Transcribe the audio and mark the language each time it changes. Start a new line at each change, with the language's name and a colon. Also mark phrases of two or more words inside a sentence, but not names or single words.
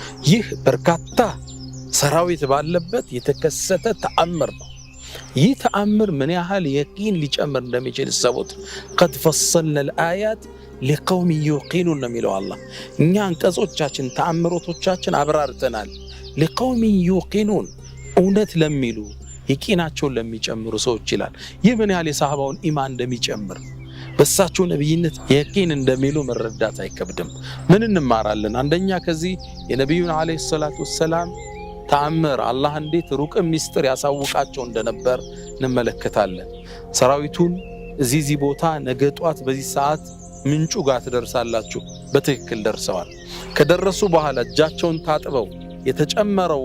Amharic: ይህ በርካታ ሰራዊት ባለበት የተከሰተ ተአምር ነው። ይህ ተአምር ምን ያህል የቂን ሊጨምር እንደሚችል ሰቡት።
Arabic: قد فصلنا الآيات لقوم يوقنون
Amharic: ነው የሚለው አላህ። እኛ አንቀጾቻችን ተአምሮቶቻችን አብራርተናል።
Arabic: لقوم يوقنون
Amharic: እውነት ለሚሉ የቂናቸውን ለሚጨምሩ ሰዎች ይላል። ይህ ምን ያህል የሰሃባውን ኢማን እንደሚጨምር በሳቸው ነብይነት የቂን እንደሚሉ መረዳት አይከብድም። ምን እንማራለን? አንደኛ ከዚህ የነብዩን
Arabic: عليه الصلاة والسلام
Amharic: ተአምር አላህ እንዴት ሩቅ ሚስጥር ያሳውቃቸው እንደነበር እንመለከታለን። ሰራዊቱን እዚህ ቦታ ነገ ጧት በዚህ ሰዓት ምንጩ ጋር ትደርሳላችሁ። በትክክል ደርሰዋል። ከደረሱ በኋላ እጃቸውን ታጥበው የተጨመረው